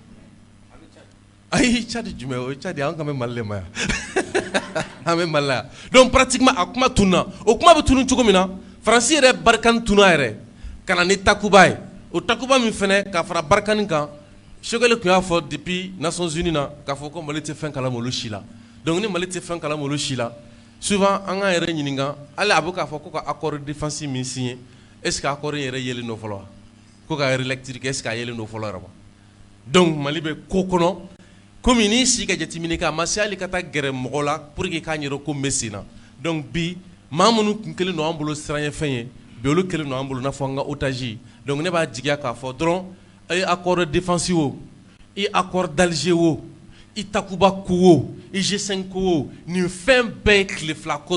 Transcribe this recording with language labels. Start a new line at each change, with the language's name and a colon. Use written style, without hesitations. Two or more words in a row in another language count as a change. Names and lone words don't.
Bambara: ayi Tchad jumɛn o Tchad an ka bɛ Mali le ma yan an bɛ Mali la yan donc pratiquement a kuma tunna o kuma bɛ tunu cogo min na Faransi yɛrɛ barikani tunna yɛrɛ ka na ni takuba ye o takuba min fɛnɛ ka fara barikani kan Sogɛli tun y'a fɔ depuis Nations Unies na k'a fɔ ko Mali tɛ fɛn kalama olu si la donc ni Mali tɛ fɛn kalama olu si la souvent an ka yɛrɛ ɲininka hali a bɛ k'a fɔ ko ka
French: accord défensif
Bambara: min signé
French: est ce que
Bambara: accord in yɛrɛ yelen don fɔlɔ wa ko ka relecture kɛ
French: est ce que
Bambara: a yelen don fɔlɔ yɛrɛ wa donc Mali bɛ ko kɔnɔ komi n'i si ka jateminɛ kɛ a ma se hali ka taa gɛrɛ mɔgɔ la
French: pour que
Bambara: k'a ɲɛdɔn ko n bɛ sen na donc bi maa minnu kun kelen don an bolo siranɲɛfɛn ye bi olu kelen don an bolo i n'a fɔ an ka otage donc ne b'a jigiya k'a fɔ dɔrɔn a ye
French: accord défensif
Bambara: o i
French: accord d'Alger
Bambara: o i takuba ko o i G5 ko o nin fɛn bɛɛ ye tile fila ko